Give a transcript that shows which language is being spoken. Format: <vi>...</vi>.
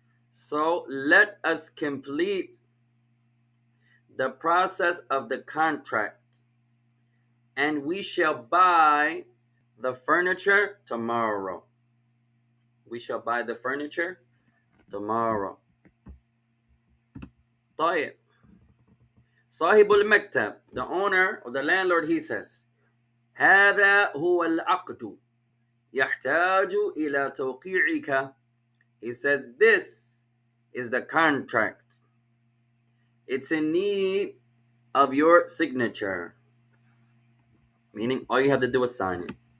<en>So let us complete the process of the contract, and we shall buy the furniture tomorrow. We shall buy the furniture tomorrow.</en> <ar>طيب. صاحب المكتب,</ar> <en>the owner or the landlord, he says,</en> <ar>هذا هو العقد يحتاج إلى توقيعك.</ar> <en>He says, this is the contract. It's in need of your signature. Meaning, all you have to do is sign it.</en>